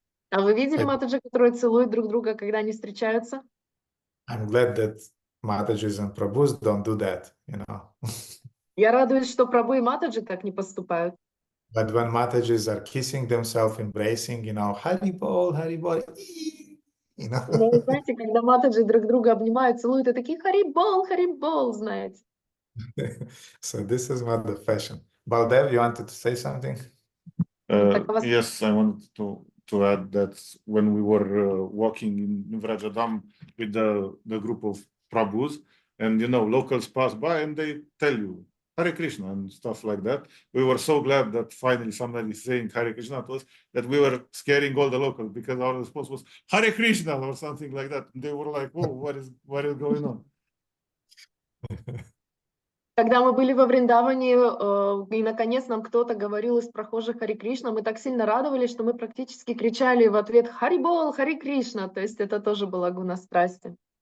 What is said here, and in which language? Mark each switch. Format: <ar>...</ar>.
<ru>А вы видели матаджи, которые целуют друг друга, когда они встречаются?</ru> <en>I'm glad that Matajis and Prabhus don't do that, you know.</en> <ru>Я радуюсь, что Прабhu и матаджи так не поступают.</ru> <en>But when Matajis are kissing themselves, embracing, you know, Haribol, Haribol, you know.</en> <ru>Но вы знаете, когда матаджи друг друга обнимают, целуют, и такие Харибол, Харибол, знаете.</ru> <en>So this is what the fashion. Baldev, you wanted to say something? Yes, I wanted to add that when we were walking in Vrajadam with the group of Prabhus, and you know, locals pass by and they tell you Hare Krishna and stuff like that. We were so glad that finally somebody is saying Hare Krishna to us that we were scaring all the locals because our response was Hare Krishna or something like that. And they were like, "Whoa, what is going on?"</en> <ru>Когда мы были во Вриндаване, и наконец нам кто-то говорил из прохожих Хари Кришна, мы так сильно радовались, что мы практически кричали в ответ Харибол, Хари Кришна, то есть это тоже была гуна страсти.</ru>